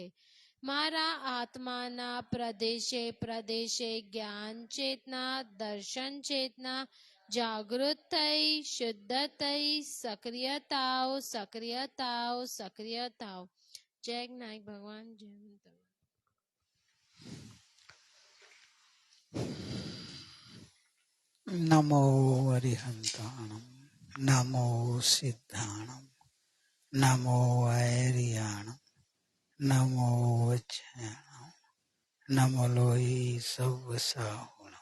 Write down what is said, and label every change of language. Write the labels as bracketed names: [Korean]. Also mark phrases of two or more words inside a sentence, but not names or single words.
[Gujarati] મારા આત્માના પ્રદેશે પ્રદેશે જ્ઞાન ચેતના, દર્શન ચેતના જાગૃત થઈ, શુદ્ધ થઈ, સક્રિય થાવ, સક્રિય થાવ, સક્રિય થાવ. જય જ્ઞાન ભગવાન જય અંતર. [Prakrit languages] नमो अरिहंताणम, नमो सिद्धाणम, नमो ऐरियाणम, नमो वज्ञाणम, नमो लोई सव्वसाहुणम.